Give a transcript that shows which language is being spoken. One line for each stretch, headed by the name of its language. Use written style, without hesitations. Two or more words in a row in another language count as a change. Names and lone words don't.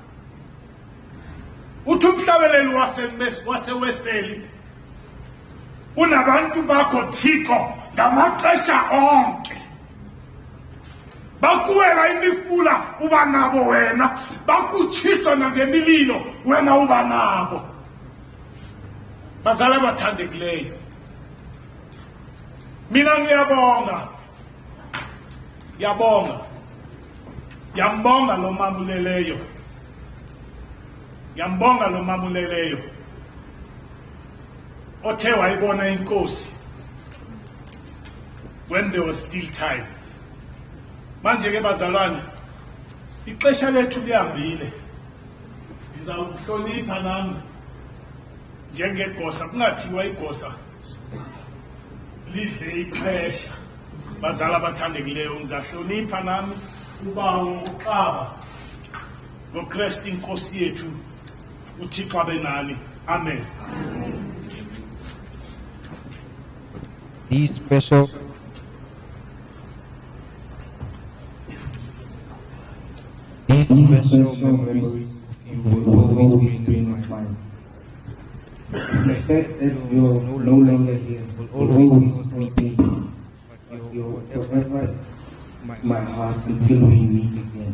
Xhosa: Uthi umhlabeleli waseweseli unabantu bakho Thixo ngamaxesha onke. Bakuwela imifula uba nabo wena, bakutshisa nangemililo wena uba nabo. Bazali abathandekileyo,
Zulu: mina ngiyabonga yambonga lo mamuleleyo othe wayibona inkosi
English: when there was still time.
Xhosa: Manje ke bazalwane, ixesha lethu lihambile. Ndizawuhlonipha nami njengegosa, kungathiwa igosa lidle ixesha. Bazali abathandekileyo, ngizahlonipha nami ubawo uxaba ngoKristu inkosi yethu, uThixo abe nani. Amen.
English: These special memories you will always be in my mind. The fact that you are no longer here will always cause me pain, but you are forever my heart until we meet again.